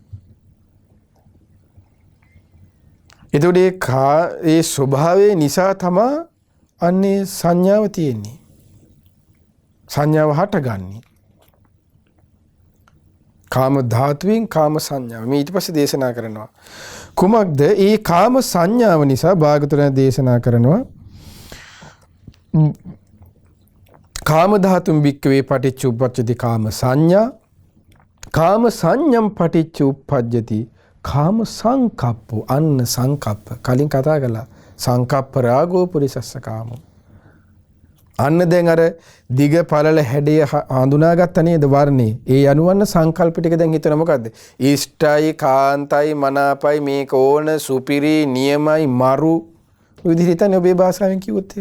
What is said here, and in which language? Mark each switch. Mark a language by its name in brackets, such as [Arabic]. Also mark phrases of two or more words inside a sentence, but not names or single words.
[Sinhala] එතකොට ඒ ස්වභාවය නිසා තමයි අන්නේ සංඥාව තියෙන්නේ. සංඥාව හටගන්නේ. කාම ධාතුවෙන් කාම සංඥාව. මේ ඊට පස්සේ දේශනා කරනවා. කුමක්ද? ඒ කාම සංඥාව නිසා භාගතුරා දේශනා කරනවා [Pali] කාම ධාතුම් භික්කවේ පටිච්ච උප්පජ්ජති කාම සංඥා කාම සංඥම් පටිච්ච උප්පජ්ජති කාම සංකප්පෝ. [Sinhala] අන්න සංකප්ප කලින් කතා කළා. [Pali] සංකප්ප රාගෝ පුරිසස්ස කාමෝ. [Sinhala] අන්න දැන් අර දිග පළල හැඩය හඳුනාගත්ත නේද වර්ණේ. ඒ අනුවන්න සංකල්ප ටික දැන් හිතන මොකද්ද? ඉෂ්ටයි, කාන්තයි, මනාපයි, මේක ඕන, සුපිරි, නියමයි, මරු විදිහට හිතන්නේ ඔබේ භාෂාවෙන් කිව්වොත් එහෙම.